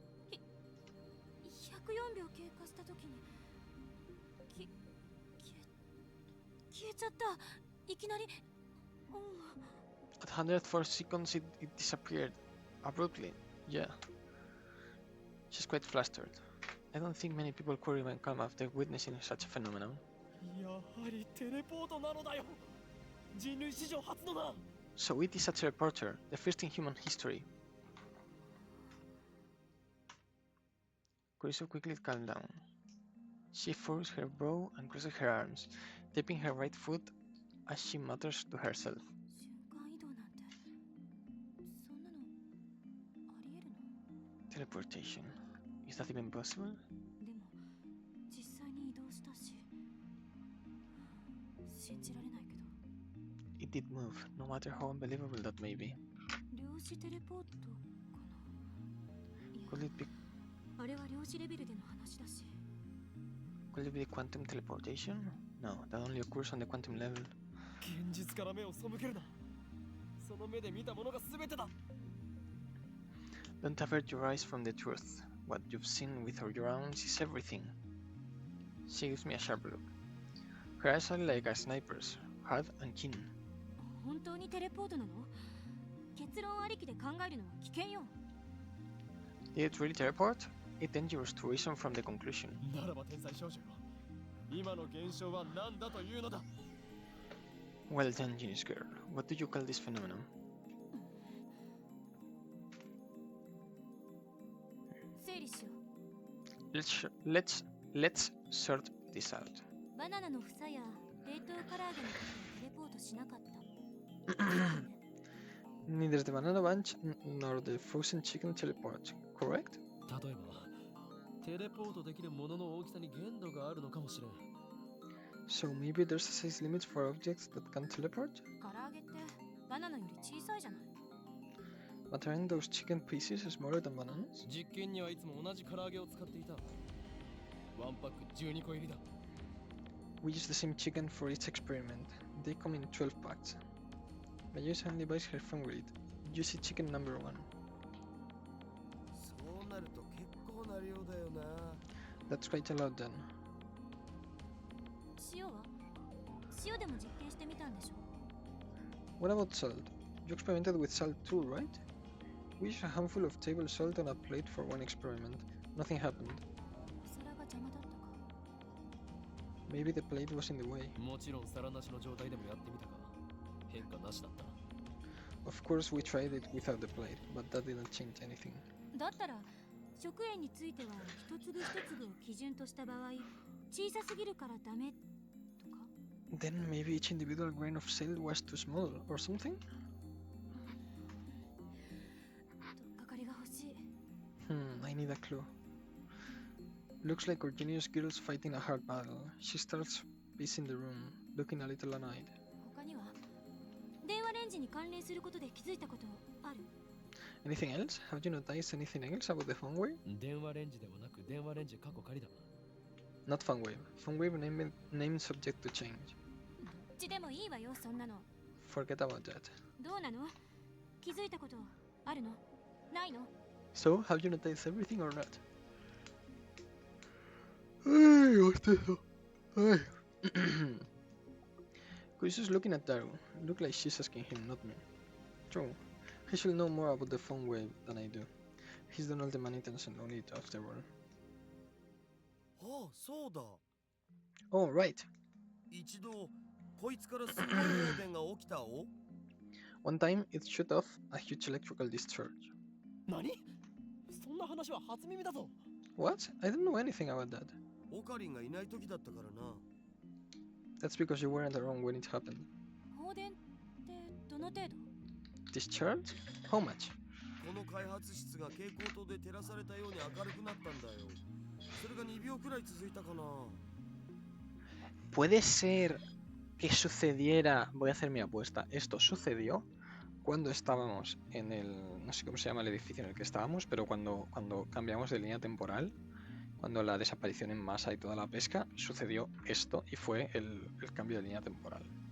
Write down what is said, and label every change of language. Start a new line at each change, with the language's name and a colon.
Japanese: 104秒経過した時に消えちゃった。いきなり。
English: At 104 seconds it disappeared. Abruptly. Yeah. She's quite flustered. I don't think many people could even calm after witnessing such a phenomenon.
Japanese: やはりテレポートなのだよ。人類史上初のだ。
English: So it is a teleporter, the first in human history. Kurisu quickly calmed down. She furrows her brow and crosses her arms, tapping her right foot as she mutters to herself.
Japanese: 瞬間移動なんてそんなのありえるの？
English: Teleportation. Is that even possible?
Japanese: でも実際に移動したし信じられないけど。
English: It did move, no matter how unbelievable that may be.
Japanese: 量子テレポートかな。
English: Could it be
Japanese: あれは量子レベルでの話だし。
English: could it be quantum teleportation? No, that only occurs on the quantum level.
Japanese: 現実から目を背けるな。その目で見たものが全てだ。
English: Don't avert your eyes from the truth. What you've seen with your own is everything. She gives me a sharp look. Her eyes are like a sniper's, hard and keen.
Japanese: 本当にテレポートなの？結論ありきで考えるのは危険よ。
English: Did it really teleport? It's dangerous to reason from the conclusion.
Japanese: ならば天才少女よ。今の現象は何だというのだ。
English: Well done, genius girl. What do you call this phenomenon?
Japanese: 整理しよう。
English: Let's sort this out.
Japanese: バナナの房や冷凍唐揚げの時はテレポートしなかった。
English: Neither the banana bunch nor the frozen chicken teleport, correct?
Japanese: 例えばテレポートできるものの大きさに限度があるのかもしれん。
English: So maybe there's a size limit for objects that can teleport?
Japanese: 唐揚げってバナナより小さいじゃない。
English: But aren't those chicken pieces smaller than bananas?
Japanese: 実験にはいつも同じ唐揚げを使っていた。ワンパック12個入りだ。
English: We use the same chicken for each experiment. They come in 12 packs. Mayusa only buys her favorite, juicy chicken number 1.
Japanese: そうなると結構な量だよな
English: That's quite a lot then.
Japanese: 塩は？塩でも実験してみたんでしょ？
English: What about salt? You experimented with salt too, right? We used a handful of table salt on a plate for one experiment. Nothing happened.
Japanese: お皿が邪魔だったか。
English: Maybe the plate was in the way.
Japanese: もちろん皿なしの状態でもやってみたが変化なしだった。
English: Of course we tried it without the plate, but that didn't change anything.
Japanese: だったら食塩については一粒一粒を基準とした場合、小さすぎるからダメとか。
English: Then maybe each individual grain of salt was too small, or something?
Japanese: とっかかりが欲しい。
English: I need a clue. Looks like our genius girl's fighting a hard battle. She starts pacing the room, looking a little annoyed.
Japanese: 他には電話レンジに関連することで気づいたことある？
English: Anything else? Have you noticed anything else about the phone wave?
Japanese: 電話レンジではなく電話レンジ過去仮だ。
English: Not phone wave. Phone wave name subject to change.
Japanese: どっちでもいいわよ、そんなの。
English: Forget about that.
Japanese: どうなの？気づいたことあるの？ないの？
English: So, have you noticed everything or not? Ay, what's this? Ay. Kurisu's looking at Daru. Look like she's asking him, not me. True. He should know more about the phone wave than I do. He's done all the maintenance and only it after all.
Japanese: ああそうだ
English: Oh, right.
Japanese: 一度こいつからすごい放電が起きたお
English: One time, it shut off a huge electrical discharge.
Japanese: 何？そんな話は初耳だぞ。
English: What? I don't know anything about that.
Japanese: オカリンがいない時だったからな
English: That's because you weren't around when it happened.
Japanese: 放電ってどの程度？
English: Discharge? How much?
Japanese: この開発室が蛍光灯で照らされたように明るくなったんだよ。それが2秒くらい続いたかな。
Spanish: Puede ser que sucediera, voy a hacer mi apuesta, esto sucedió cuando estábamos en el, no sé cómo se llama el edificio en el que estábamos, pero cuando cambiamos de línea temporal, cuando la desaparición en masa y toda la pesca, sucedió esto y fue el cambio de línea temporal.